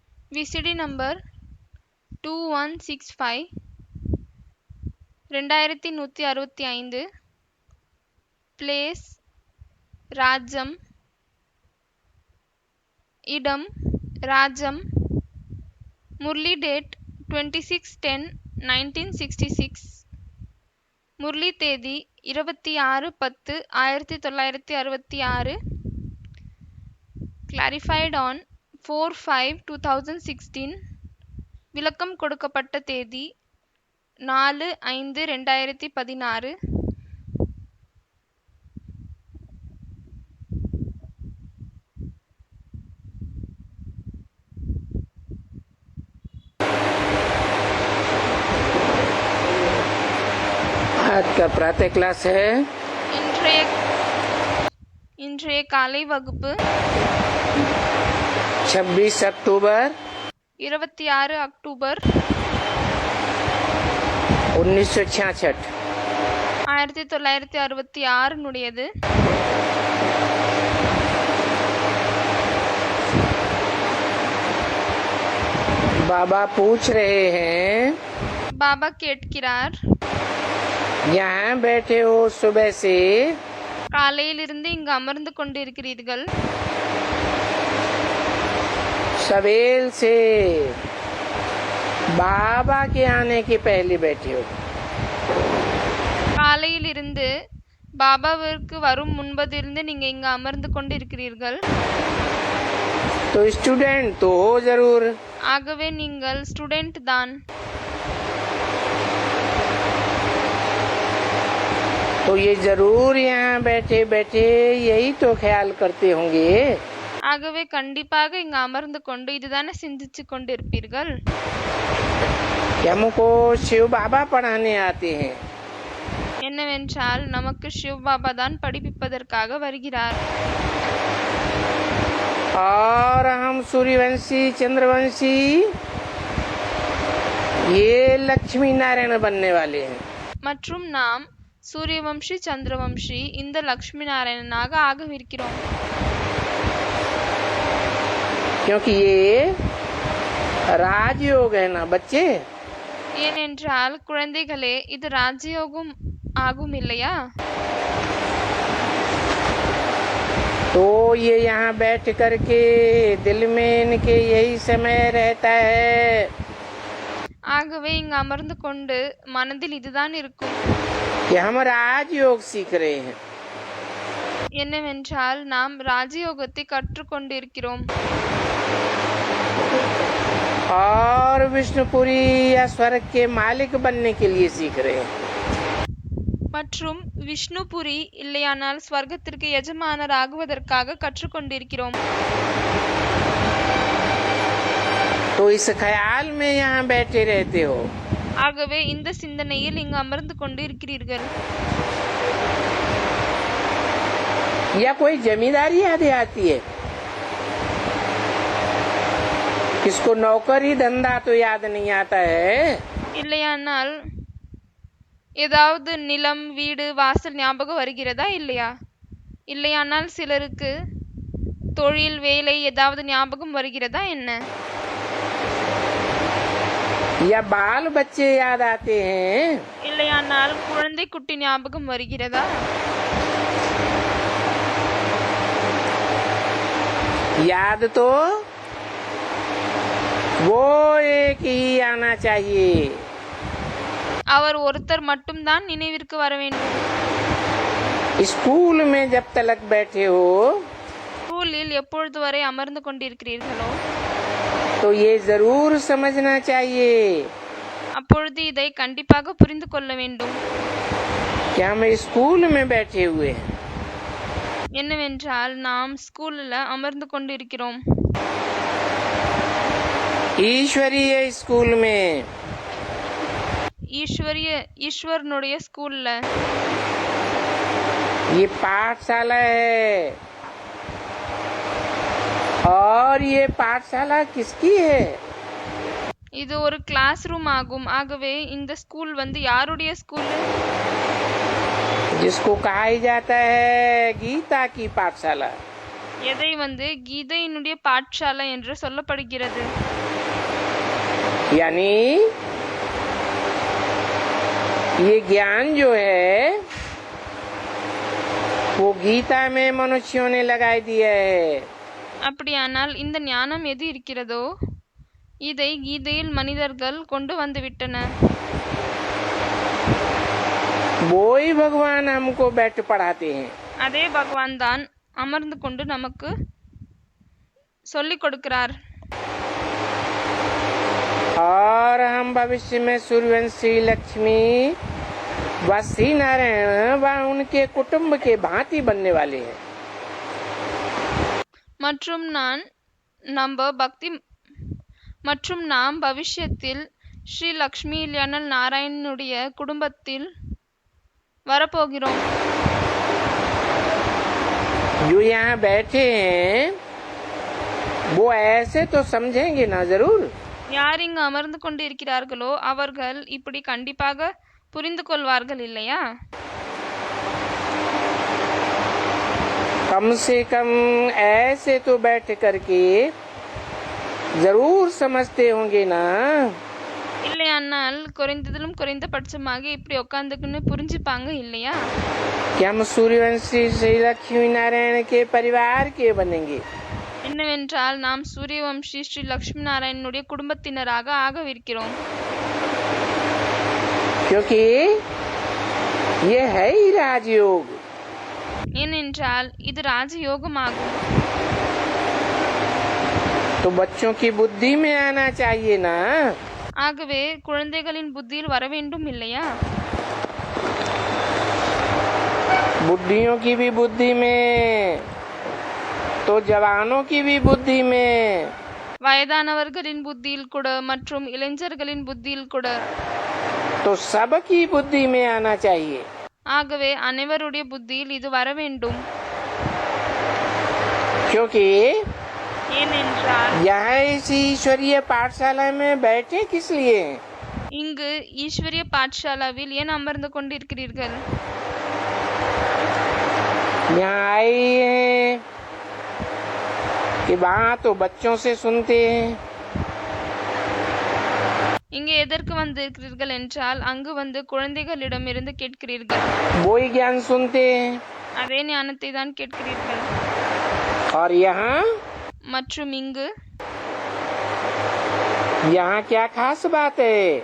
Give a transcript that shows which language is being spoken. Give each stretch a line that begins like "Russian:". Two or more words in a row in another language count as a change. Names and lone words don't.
Tamil: விசிடி நம்பர் 2165 2165 பிளேஸ் ராஜம் இடம் ராஜம் முரளி டேட் 26/10/1966 முரளி தேதி 26/10/1966
English: clarified on
Tamil: 4/5/2016 விளக்கம் கொடுக்கப்பட்ட தேதி 4/5/2016
Hindi: आज का प्रातः क्लास है
Tamil: இன்றைய காலை வகுப்பு
Hindi: 26 अक्टूबर
Tamil: 26 அக்டோபர் 1966 1966 னுடையது.
Hindi: बाबा पूछ रहे हैं,
Tamil: பாபா கேட்கிறார்,
Hindi: यहाँ बैठे हो सुबह से,
Tamil: காலையிலிருந்து இங்கு அமர்ந்து கொண்டிருக்கிறீர்கள்,
Hindi: सवेल से बाबा के आने के पहले बैठे हो.
Tamil: காலையிலிருந்து பாபாவிற்கு வரும் முன்பதிலிருந்து நீங்க இங்கு அமர்ந்து கொண்டிருக்கிறீர்கள்.
Hindi: तो स्टूडेंट तो हो जरूर.
Tamil: ஆகவே நீங்கள் ஸ்டூடெண்ட் தான்.
Hindi: तो ये जरूर यहाँ बैठे बैठे यही तो ख्याल करते होंगे.
Tamil: ஆகவே கண்டிப்பாக இங்கு அமர்ந்து கொண்டு இதுதானே சிந்திச்சு கொண்டிருப்பீர்கள்.
Hindi: हमको शिव बाबा पढ़ाने आते हैं.
Tamil: என்னவென்றால் நமக்கு சிவ பாபா தான் படிப்பிப்பதற்காக வருகிறார்.
Hindi: और हम सूर्यवंशी चंद्रवंशी ये लक्ष्मी नारायण बनने वाले हैं.
Tamil: மற்றும் நாம் சூரியவம்சி சந்திரவம்சி இந்த லக்ஷ்மி நாராயணனாக ஆகவிருக்கிறோம்.
Hindi: क्योंकि ये राजयोग है ना बच्चे.
Tamil: ஏனென்றால் குழந்தைகளே இது ராஜயோகம் ஆகும் இல்லையா.
Hindi: तो ये यहाँ बैठ करके दिल में इनके यही समय रहता है.
Tamil: ஆகவே இங்கு அமர்ந்து கொண்டு மனதில் இதுதான் இருக்கும்,
Hindi: कि हम राजयोग सीख रहे हैं.
Tamil: என்னவென்றால் நாம் ராஜயோகத்தை கற்றுக்கொண்டிருக்கிறோம்.
Hindi: और विष्णुपुरी या स्वर्ग के मालिक बनने के लिए सीख रहे हैं.
Tamil: மற்றும் விஷ்ணுபுரி இல்லையானால் ஸ்வர்க்கத்திற்கு எஜமானர் ஆகுவதற்காக கற்றுக்கொண்டிருக்கிறோம்.
Hindi: तो इस ख्याल में यहाँ बैठे रहते हो.
Tamil: ஆகவே இந்த சிந்தனையில் இங்கு அமர்ந்து கொண்டு இருக்கிறீர்கள்.
Hindi: या कोई जमींदारी याद आती है. किसको नौकरी धंधा तो याद नहीं आता है.
Tamil: இல்லையானால் ஏதாவது நிலம் வீடு வாசல் ஞாபகம் வருகிறதா இல்லையா. இல்லையானால் சிலருக்கு தொழில் வேலை ஏதாவது ஞாபகம் வருகிறதா என்ன.
Hindi: या बाल बच्चे याद आते हैं.
Tamil: இல்லையானால் குழந்தை குட்டி ஞாபகம் வருகிறதா.
Hindi: याद तो वो एक ही आना चाहिए.
Tamil: அவர் ஒருத்தர் மட்டும்தான் நினைவிற்கு வர வேண்டும்.
Hindi: स्कूल में जब तक बैठे हो
Tamil: ஸ்கூலில் எப்பொழுது வரை அமர்ந்து கொண்டிருக்கிறீர்களோ
Hindi: तो ये जरूर समझना चाहिए
Tamil: அப்பொழுது இதை கண்டிப்பாக புரிந்து கொள்ள வேண்டும்.
Hindi: कि हम स्कूल में बैठे हुए हैं.
Tamil: என்னவென்றால் நாம் ஸ்கூல்ல அமர்ந்து கொண்டிருக்கிறோம்.
Hindi: ईश्वरीय स्कूल में.
Tamil: ஈஸ்வரனுடைய ஸ்கூல்ல.
Hindi: ये पाठशाला है. और ये पाठशाला किसकी है.
Tamil: இது ஒரு
English: class room
Tamil: ஆகும். ஆகவே இந்த ஸ்கூல் யாருடைய ஸ்கூல்.
Hindi: जिसको कहा जाता है गीता की पाठशाला.
Tamil: எதை கீதையினுடைய பாठशाला என்று சொல்லப்படுகிறது.
Hindi: यानी ये ज्ञान जो है वो गीता में मनुष्यों ने लगा दिया है।
Tamil: அப்படியானால் இந்த ஞானம் எது இருக்கிறதோ இதை கீதையில் மனிதர்கள் கொண்டு வந்து விட்டனர்.
Hindi: वो ही भगवान हमको बैठ पढ़ाते हैं।
Tamil: அதே பகவான் தான் அமர்ந்து கொண்டு நமக்கு சொல்லிக் கொடுக்கிறார்.
Hindi: और हम भविष्य में सूर्यवंशी लक्ष्मी व श्री नारायण व उनके कुटुंब के भांति बनने वाले हैं।
Tamil: மற்றும் நாம் பவிஷ்யத்தில் ஸ்ரீ லக்ஷ்மி இல்லையான நாராயணனுடைய குடும்பத்தில் வரப்போகிறோம்.
Hindi: जो यहाँ बैठे हैं वो ऐसे तो समझेंगे ना जरूर।
Tamil: யார் இங்கு அமர்ந்து கொண்டு இருக்கிறார்களோ அவர்கள் இப்படி கண்டிப்பாக புரிந்து கொள்வார்கள் இல்லையா?
Hindi: कम से कम ऐसे तो बैठ करके जरूर समझते होंगे ना।
Tamil: இல்லையானால் குறைந்ததிலும் குறைந்தபட்சமாக இப்படி உட்காந்துக்குன்னு புரிஞ்சுப்பாங்க இல்லையா?
Hindi: कि हम सूर्यवंशी श्री लक्ष्मी नारायण के परिवार के बनेंगे।
Tamil: என்னவென்றால் நாம் சூரியவம்சி ஸ்ரீ லக்ஷ்மி நாராயணனுடைய குடும்பத்தினராக ஆகவிருக்கிறோம்.
Hindi: क्योंकि ये है ही राजयोग।
Tamil: ஏனென்றால் இது ராஜயோகமாகும்.
Hindi: तो बच्चों की बुद्धि में आना चाहिए ना।
Tamil: ஆகவே குழந்தைகளின் புத்தியில் வர வேண்டும் இல்லையா?
Hindi: बुढ़ियों की भी बुद्धि में तो जवानों की भी बुद्धि में।
Tamil: வயதானவர்களின் புத்தியில் கூட மற்றும் இளைஞர்களின் புத்தியில் கூட.
Hindi: तो सबकी बुद्धि में आना चाहिए।
Tamil: ஆகவே அனைவருடைய புத்தியில் இது வர வேண்டும்.
Hindi: क्योंकि
Tamil: ஏனென்றால்
Hindi: यहाँ इस ईश्वरीय पाठशाला में बैठे किस लिए?
Tamil: இங்கு ஈஸ்வரிய பாठशालाவில் ஏன் அமர்ந்து கொண்டிருக்கிறீர்கள்?
Hindi: यहाँ आए हैं कि वहाँ तो बच्चों से सुनते हैं।
Tamil: இங்கே எதற்கு வந்திருக்கிறீர்கள் என்றால் அங்கு வந்து குழந்தைகளிடமிருந்து கேட்கிறீர்கள்.
Hindi: वो ही ज्ञान सुनते हैं।
Tamil: அதே ஞானத்தை தான் கேட்கிறீர்கள்.
Hindi: और यहाँ
Tamil: மற்றும் இங்கு
Hindi: यहाँ क्या खास बात है?